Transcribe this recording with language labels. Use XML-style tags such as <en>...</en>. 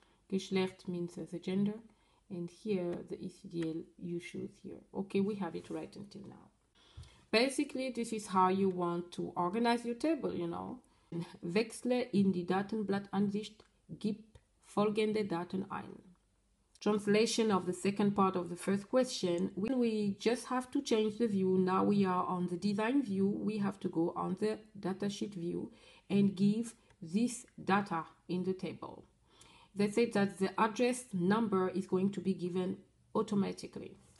<en>Geschlecht means the gender, and here the ECDL you choose here. Okay, we have it right until now. Basically, this is how you want to organize your table, you know.</en> <de>Wechsle in die Datenblattansicht, gib folgende Daten ein.</de> <en>Translation of the second part of the first question: we just have to change the view. Now we are on the design view. We have to go on the datasheet view and give this data in the table. They said that the address number is going to be given automatically.</en>